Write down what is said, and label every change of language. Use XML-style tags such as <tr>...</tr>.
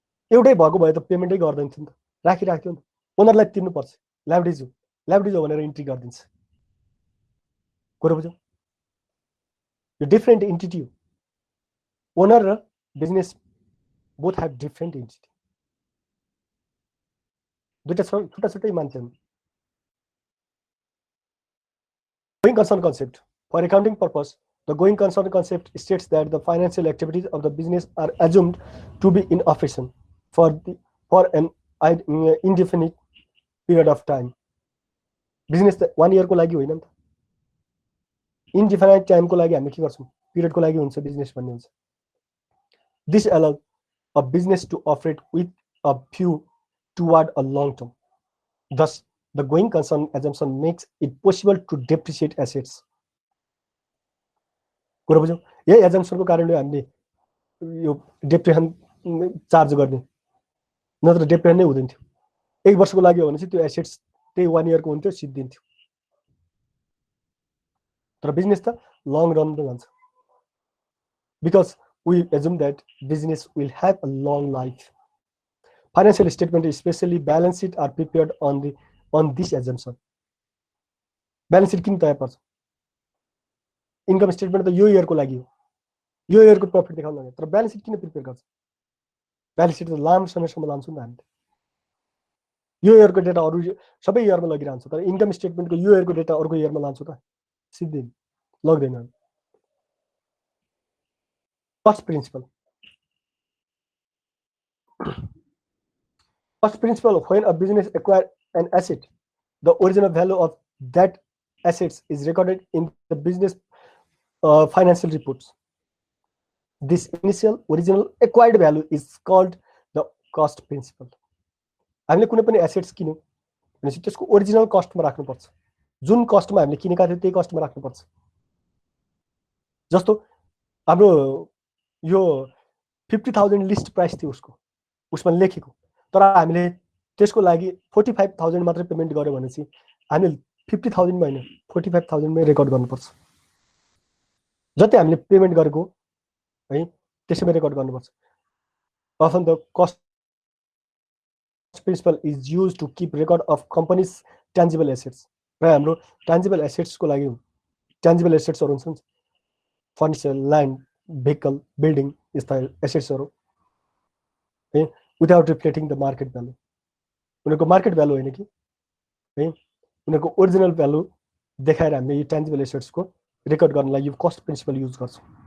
<ne>एउटै भएको भए त पेमेन्टै गर्दैन थियो नि त, राखिराख्थ्यो नि त, ओनरलाई तिर्नुपर्छ, ल्याबिलिटिज हो भनेर इन्ट्री गरिदिन्छ। कुरो बुझ्यौ? यो डिफ्रेन्ट इन्टिटी हो,</ne> <en>owner र business both have different entity,</en> <ne>दुईटा छुट्टा छुट्टै मान्छे हुन्।</ne> <en>Going concern concept. For accounting purpose, the going concern concept states that the financial activities of the business are assumed to be in operation for an indefinite period of time.</en> <ne>Business 1 year को लागि होइन नि त, इन्डिफिनाइट time को लागि हामी के गर्छौं, पिरियड को लागि हुन्छ बिजनेस भन्ने हुन्छ।</ne> <en>This allows a business to operate with a view toward a long term. Thus, the going concern assumption makes it possible to depreciate assets.</en> <ne>कुरा बुझ्यौ? यही एजम्पसनको कारणले हामीले यो डेप्रिसिएसन चार्ज गर्ने, नत्र डेप्रिसिएसन नै हुँदैन थियो। 1 वर्षको लागि हो भने चाहिँ त्यो एसेट्स त्यही 1 इयर को हुन्थ्यो, सिद्धिन्थ्यो। तर बिजनेस त लङ रन मा जान्छ,</ne> <en>because we assume that business will have a long life. Financial statement, especially balance sheet, are prepared on this assumption.</en> <ne>Balance sheet किन तयार पर्छ? इन्कम स्टेटमेन्ट त यो इयर को लागि हो, यो इयर को प्रॉफिट देखाउन लागि, तर ब्यालेन्स सिट किन प्रिपेयर गर्छ? ब्यालेन्स सिट त लामो समयसम्म लान्छौँ नि हामीले, यो इयर को डेटा अरु सबै इयरमा लगिरहन्छ, तर इन्कम स्टेटमेन्टको यो इयर को डेटा अर्को इयरमा लान्छौँ त सिद्धै लग्दैन।</ne> <en>First principle. First principle, when a business acquires an asset, the original value of that assets is recorded in the business financial reports. This initial original acquired value is called the cost principle.</en> <ne>हामीले कुनै पनि assets किन्यौं भनेपछि त्यसको original कस्टमा राख्नुपर्छ, जुन कस्टमा हामीले किनेका थियौं त्यही कस्टमा राख्नुपर्छ। जस्तो हाम्रो यो 50,000 लिस्ट प्राइस थियो उसमा लेखेको, तर हामीले त्यसको लागि 45,000 मात्र पेमेन्ट गर्यो भनेपछि हामीले 50,000 मा हैन 45,000 मै रेकर्ड गर्नुपर्छ। जति हामीले पेमेन्ट गरेको है त्यसैमा रेकर्ड गर्नुपर्छ।</ne> <en>Often the cost principle is used to keep record of company's tangible assets.</en> <ne>र हाम्रो tangible assets को लागि tangible assets हरु हुन्छ, फर्निचर, ल्यान्ड, vehicle, building यस्ता assets हरु है,</ne> <en>without reflecting the market value.</en> <ne>उनीहरुको मार्केट भ्यालु हैन कि है, उनीहरुको ओरिजिनल भ्यालु देखाएर हामीले यो tangible assets को रेकर्ड गर्नलाई यो cost principle युज गर्छौं।</ne>